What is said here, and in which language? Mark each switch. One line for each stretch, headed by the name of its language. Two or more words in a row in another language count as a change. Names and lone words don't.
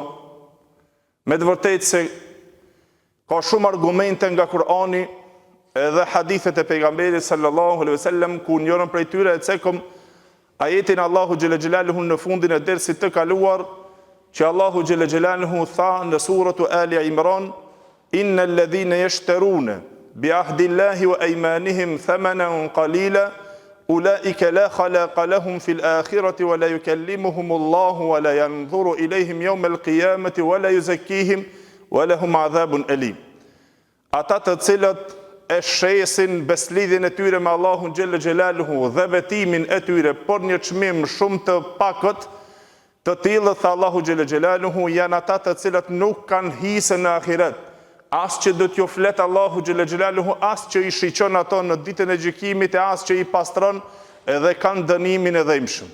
Albanian: Me të vërtetë se ka shumë argumente nga Kurani edhe hadithet e pejgamberit
Arabic: صلى الله عليه وسلم,
Albanian: ku njërën prej tyre e cekëm ajetin Allahu
Arabic: جل جلاله
Albanian: në fundin e dersit të kaluar, që Allahu
Arabic: جل جلاله
Albanian: tha në suratu Ali Imran:
Arabic: إن الذين يشترون بعهد الله وأيمانهم ثمنا قليلا أولئك لا خلاق لهم في الآخرة ولا يكلمهم الله ولا ينظر إليهم يوم القيامة ولا يزكيهم ولهم عذاب أليم.
Albanian: Ata të cilët e shesin beslidhjen e tyre me Allahun
Arabic: جل جلاله
Albanian: dhe betimin e tyre por një çmim shumë të pakët, të tillët tha Allahu
Arabic: جل جلاله
Albanian: janë ata të cilët nuk kanë hise në ahiret. As që do t'ju flet Allahu
Arabic: جل جلاله,
Albanian: as që i shiqon ato në ditën e gjykimit, e as që i pastron, edhe kanë dënimin e dhëmshëm.